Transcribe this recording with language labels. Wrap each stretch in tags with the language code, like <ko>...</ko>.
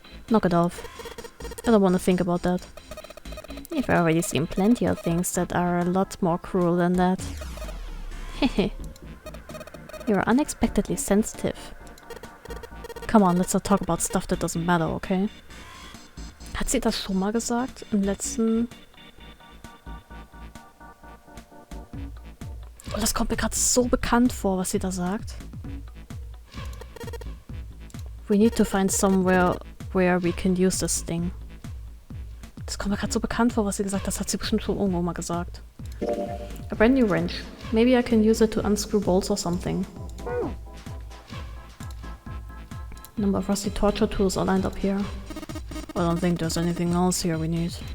<en>Knock it off. I don't want to think about that. You've already seen plenty of things that are a lot more cruel than that. Hehe. You're unexpectedly sensitive. Come on, let's not talk about stuff that doesn't matter, okay?</en> <de>Hat sie das schon mal gesagt? Im letzten... Oh, das kommt mir gerade so bekannt vor, was sie da sagt.</de> <en>We need to find somewhere where we can use this thing.</en> <de>Das kommt mir gerade so bekannt vor, was sie gesagt hat. Das hat sie bestimmt schon irgendwo mal gesagt.</de> <en>A brand new wrench. Maybe I can use it to unscrew bolts or something. A number of rusty torture tools are lined up here. I don't think there's anything else here we need.</en>